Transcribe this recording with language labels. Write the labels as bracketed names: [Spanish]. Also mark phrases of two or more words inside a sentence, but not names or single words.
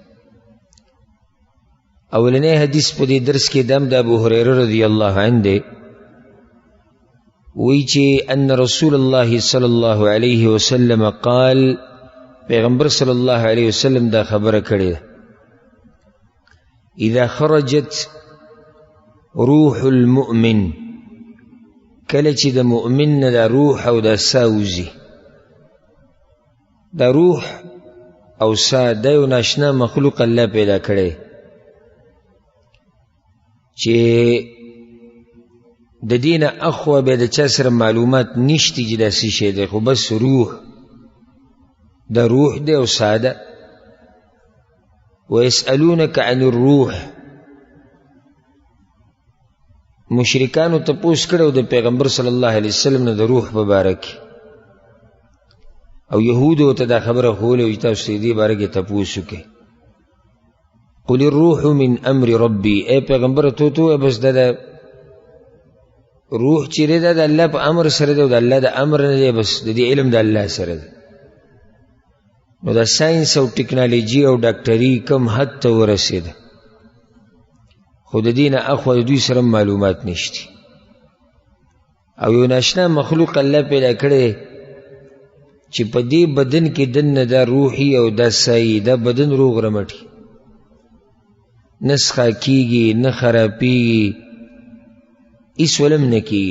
[Pashto] اولنی حدیث په دې درس کې دم د ابو هریره [Arabic] رضی الله عنه [Pashto] دی، وی چې [Arabic] ان رسول الله صلی الله علیه وسلم قال، [Pashto] پیغمبر [Arabic] صلی الله علیه وسلم [Pashto] دا خبره کړې ده، [Arabic] اذا خرجت روح المؤمن، [Pashto] کله چې د مؤمن نه دا روح او دا ساه وځي. دا روح او ساه دا یو ناشنا مخلوق الله پیدا کړی چې د دې نه اخوا بیا د چا سره معلومات نشتی چې دا څه شی دی، خو بس روح دا روح دی او ساه ده. [Arabic] ویسألونک عن الروح، [Pashto] مشرکانو تپوس کړو د پیغمبر [Arabic] صلی الله علیه وسلم [Pashto] نه د روح په باره کې، او یهودو ته دا خبره ښوولې چې تاسو دې باره کې تپوس وکړئ. [Arabic] قل الروح من امر ربي، [Pashto] اے پیغمبر تو بس دا روح چې دی دا د الله په امر سره دی، او د الله د امر نه دی، بس د دې علم د الله سره دی. نو دا ساینس او ټکنالوژي او ډاکټري کم حد ته ورسېده، خو د دې نه اخوا د دوی سره معلومات نشتی، او یو ناشنا مخلوق الله پیدا کړی چې په دې بدن کې دننه دا روحي او دا سایي، دا بدن روغ رمټي، نه څښا کېږي نه خرابېږي، هېڅ ولم نه کېږي.